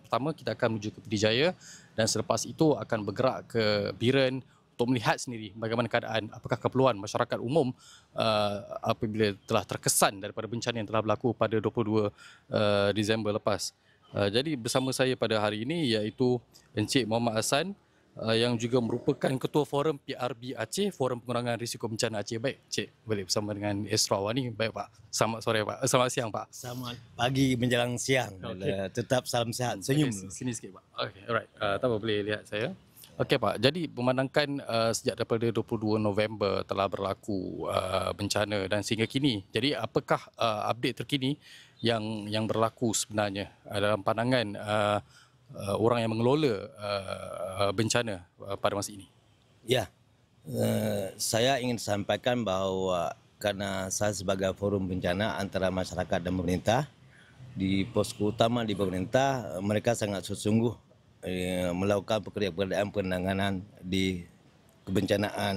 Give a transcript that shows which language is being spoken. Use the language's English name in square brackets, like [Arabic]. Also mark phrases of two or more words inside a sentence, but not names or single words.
[Malay] Pertama, kita akan menuju ke Pidijaya dan selepas itu akan bergerak ke Biren untuk melihat sendiri bagaimana keadaan, apakah keperluan masyarakat umum apabila telah terkesan daripada bencana yang telah berlaku pada 22 Disember lepas. Jadi bersama saya pada hari ini iaitu Encik Muhammad Hassan yang juga merupakan Ketua Forum PRB Aceh, Forum Pengurangan Risiko Bencana Aceh. Baik, Encik boleh bersama dengan Astro Awani. [Indonesian] Baik Pak, selamat sore Pak, selamat siang Pak. Selamat pagi menjelang siang. Okey. Tetap salam sehat. Senyum. [Malay] Okay, sini sikit Pak. [English] Okay, alright. [Malay] Tak apa, boleh lihat saya. Okey Pak, jadi memandangkan sejak daripada 22 November telah berlaku bencana dan sehingga kini. Jadi apakah update terkini yang berlaku sebenarnya dalam pandangan orang yang mengelola bencana pada masa ini? [Indonesian] Ya, saya ingin sampaikan bahawa karena saya sebagai forum bencana antara masyarakat dan pemerintah, di posko utama di pemerintah, mereka sangat sungguh melakukan pekerjaan penanganan di kebencanaan.